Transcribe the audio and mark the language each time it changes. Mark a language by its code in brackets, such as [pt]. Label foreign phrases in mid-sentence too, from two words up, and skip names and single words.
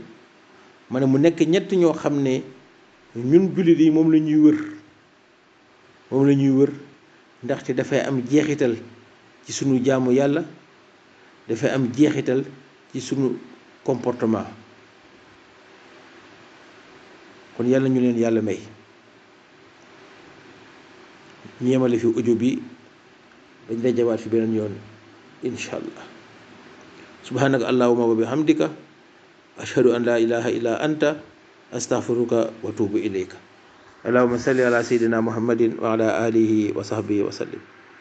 [wo] ma ne mu nekk ñett ñoo xam ne ñun jullit yi moom la ñuy wër ndaxte dafay am jeexital ci sunu jaamu yàlla, dafay am jeexital ci sunu comportement. kon yàlla ñu leen yàlla may. ñu yemale fi audio bi, dañ dajawaat fi beneen yoon [ar] إن شاء الله. سبحانك اللهم وبحمدك أشهد أن لا إله إلا أنت أستغفرك وأتوب إليك. اللهم صل على سيدنا محمد وعلى آله وصحبه وسلم.